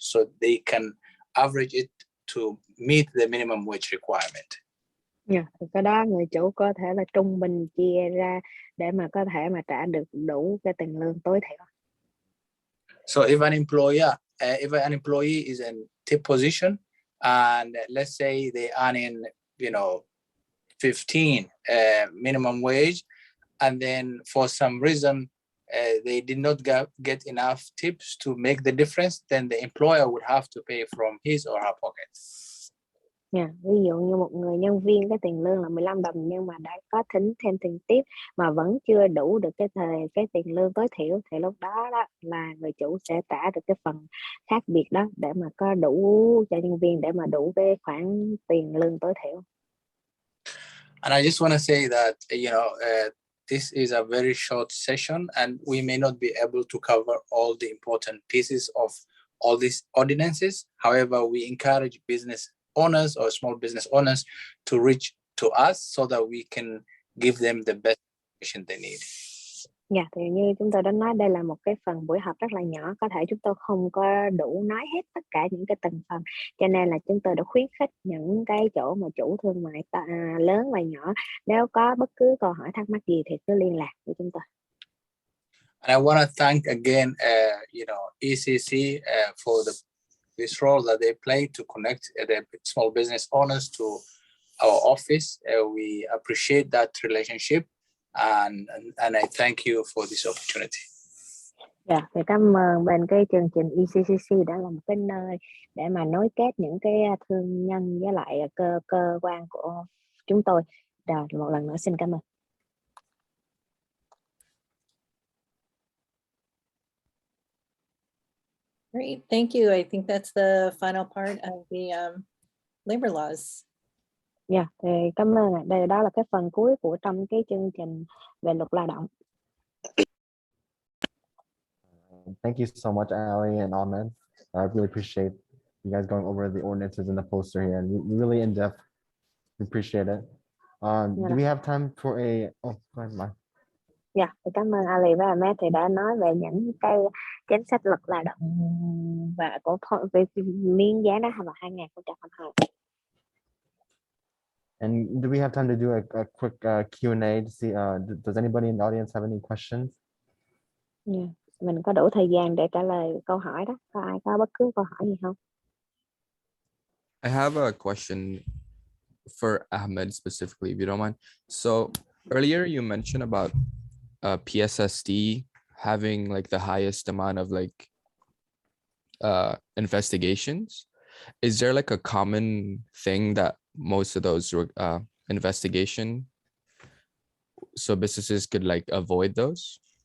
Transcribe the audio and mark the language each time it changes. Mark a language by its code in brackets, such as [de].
[en] So they can average it to meet the minimum wage requirement. [vi] Thì cái đó người chủ có thể là trung bình chia ra để mà có thể mà trả được đủ cái tiền lương tối thiểu. [en] So if an employee is in tip position, and let's say they earn in 15 minimum wage, and then for some reason they did not get enough tips to make the difference, then the employer would have to pay from his or her pocket. [vi] Ví dụ như một người nhân viên cái tiền lương là 15 đồng nhưng mà đã có tính thêm tiền tiếp mà vẫn chưa đủ được cái tiền lương tối thiểu, thì lúc đó đó là người chủ sẽ trả được cái phần khác biệt đó để mà có đủ cho nhân viên, để mà đủ cái khoản tiền lương tối thiểu. [en] And I just want to say that, this is a very short session and we may not be able to cover all the important pieces of all these ordinances. However, we encourage business owners or small business owners to reach to us so that we can give them the best information they need. [vi] Dạ, thì như chúng tôi đã nói, đây là một cái phần buổi họp rất là nhỏ, có thể chúng tôi không có đủ nói hết tất cả những cái từng phần, cho nên là chúng tôi đã khuyến khích những cái chỗ mà chủ thương mại lớn và nhỏ, nếu có bất cứ câu hỏi thắc mắc gì thì cứ liên lạc với chúng tôi. [en] And I want to thank again, ECC for this role that they play to connect the small business owners to our office. We appreciate that relationship. And I thank you for this opportunity. [vi] Dạ, thì cảm ơn bên cái chương trình ECCC đã là một cái nơi để mà nối kết những cái thương nhân với lại cơ quan của chúng tôi. Rồi, một lần nữa xin cảm ơn. [en] Great, thank you. I think that's the final part of the labor laws. [vi] Dạ, thì cảm ơn ạ. Đó là cái phần cuối của trong cái chương trình về luật lao động. [en] Thank you so much, Ali and Ahmed. I really appreciate you guys going over the ordinances and the poster here, and really in depth. We appreciate it. Do we have time for a? Oh, go ahead, Mai. [vi] Dạ, thì cảm ơn Ali và Ahmed thì đã nói về những cái chính sách luật lao động và của về miếng giá đó vào 2022. [en] And do we have time to do a quick Q&A to see? Does anybody in the audience have any questions? Yeah. [vi] Mình có đủ thời gian để trả lời câu hỏi đó. Có ai có bất cứ câu hỏi gì không? [en] I have a question for Ahmed specifically, if you don't mind. So earlier you mentioned about PSSD having like the highest amount of like investigations. Is there like a common thing that most of those investigation, so businesses could like avoid those?